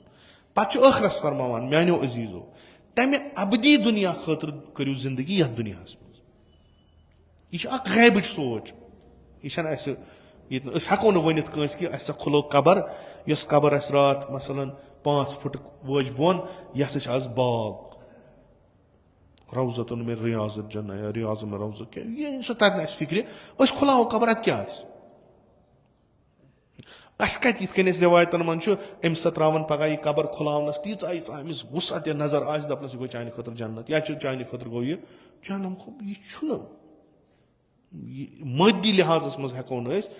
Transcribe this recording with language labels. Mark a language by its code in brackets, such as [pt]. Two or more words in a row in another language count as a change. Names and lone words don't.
[ks] پَتہٕ چھُ ٲخرس فرماوان میانیو عزیٖزو تَمہِ ابدی دُنیا خٲطرٕ کٔرِو زندگی یَتھ دُنیاہَس منٛز. یہِ چھِ اکھ غیبٕچ سونٛچ. یہِ چھنہٕ اَسہِ ییٚتہِ نہٕ أسۍ ہٮ۪کو نہٕ ؤنِتھ کٲنٛسہِ کہِ اَسہِ سا کھُلو قبر یۄس قبر اَسہِ راتھ مثلاً 5 فُٹ وٲج بۄن یہِ ہسا چھِ آز باغ روزتن میں ریاضت جنہ یا ریاض میں روزت کیٛاہ سُہ تَرِ نہٕ اَسہِ فِکرِ أسۍ کھُلاوو قبر اَتہِ کیٛاہ آسہِ. اَسہِ کَتہِ یِتھ کٔنۍ أسۍ رِوایتن منٛز چھُ أمِس سا تراوان پگاہ یہِ قبر کھُلاونس تیٖژاہ أمِس وُسعت نظر آسہِ دَپنَس یہِ گوٚو چانہِ خٲطرٕ جنت یا چھُ چانہِ خٲطرٕ گوٚو یہِ جہنم. یہِ چھُنہٕ مٲدی لحاظس منٛز ہٮ۪کو نہٕ أسۍ.